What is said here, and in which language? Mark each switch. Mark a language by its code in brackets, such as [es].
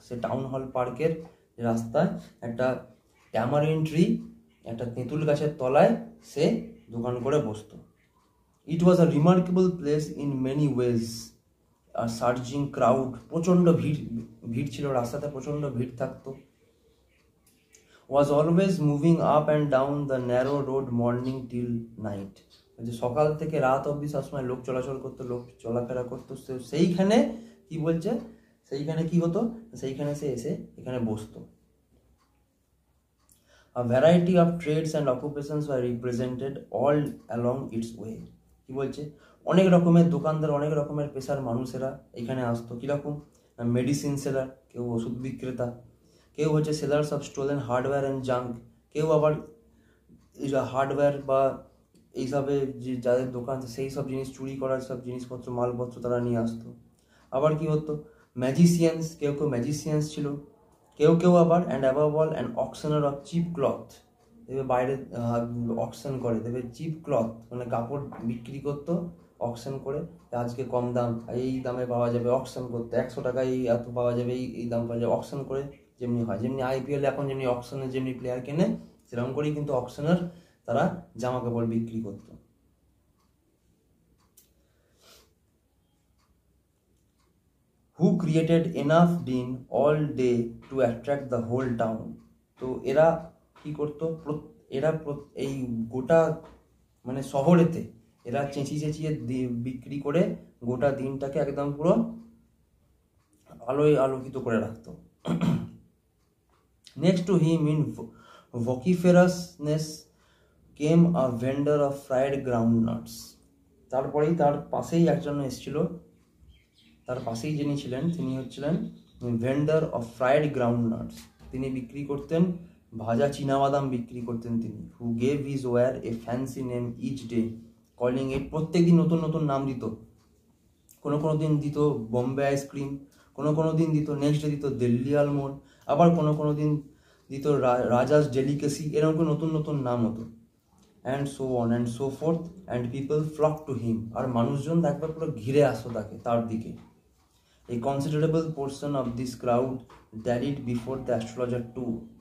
[bn] সে town hall পার্কের রাস্তায় একটা [en] tamarind tree, [bn] একটা তেঁতুল গাছের তলায় সে দোকান করে বসতো। [en] it was a remarkable place in many ways, আর surging crowd, [bn] প্রচণ্ড ভিড় ছিল রাস্তাতে, প্রচণ্ড ভিড় থাকতো। [en] was always moving up and down the narrow road morning till night. [bn] যে সকাল থেকে রাত অবধি সবসময় লোক চলাচল করতো, লোক চলাফেরা করতো, সেইখানে কি বলছে, সেইখানে কি হতো, সেইখানে সে এসে এখানে বসতো। [en] A variety of trades and occupations were represented all along its way. [bn] কি বলছে, অনেক রকমের দোকানদার, অনেক রকমের পেশার মানুষেরা এখানে আসতো। কিরকম, [en] medicine seller, [bn] কেউ ওষুধ বিক্রেতা, কেউ হচ্ছে [en] sellers of stolen hardware and junk, [bn] কেউ আবার হার্ডওয়্যার বা এইসবে যে যাদের দোকান সেই সব জিনিস চুরি করার সব জিনিসপত্র মালপত্র তারা নিয়ে আসতো। আবার কি হতো, ম্যাজিশিয়ানস, কেউ ম্যাজিশিয়ানস ছিল, কেউ আবার [en] and above all and auctioneer of cheap cloth, [bn] দেবে বাইরে অকশন করে, দেবে চিপ ক্লথ মানে কাপড় বিক্রি করতো অকশন করে, আজকে কম দাম, এই দামে পাওয়া যাবে, অকশন করতে 100 টাকায় এত পাওয়া যাবে, এই দাম পাওয়া যাবে, অকশন করে যেমনি হয়, যেমনি IPL এখন যেমনি অকশনে যেমনি প্লেয়ার কেনে, সেরকম করেই কিন্তু অকশনের তারা জামা কাপড় বিক্রি করত। [en] Who created enough din all day to attract the whole town? [bn] তো এরা কি করতো, এরা এই গোটা মানে শহরেতে এরা চেঁচিয়ে বিক্রি করে গোটা দিনটাকে একদম পুরো আলোয় আলোকিত করে রাখতো। [en] Next to him in vociferousness came a vendor of fried groundnuts. [bn] তারপরেই তার পাশেই একজন এসেছিল, তার পাশেই যিনি ছিলেন তিনি হচ্ছিলেন [en] vendor of fried ground nuts, [bn] তিনি বিক্রি করতেন ভাজা চীনাবাদাম বিক্রি করতেন তিনি। [en] who gave his ware a fancy name each day, calling it, [bn] প্রত্যেক দিন নতুন নতুন নাম দিত। কোনো দিন দিত বোম্বে আইসক্রিম, কোনো দিন দিত, [en] next day [bn] দিত দিল্লি আলমন্ড, আবার কোনো দিন দিত রাজাস ডেলিকেসি, এরকম করে নতুন নতুন নাম হতো। [en] and so on and so forth, and people flock to him, [bn] আর মানুষজন একবার পুরো ঘিরে আসতো তার দিকে। [en] A considerable portion of this crowd dallied before the astrologer too.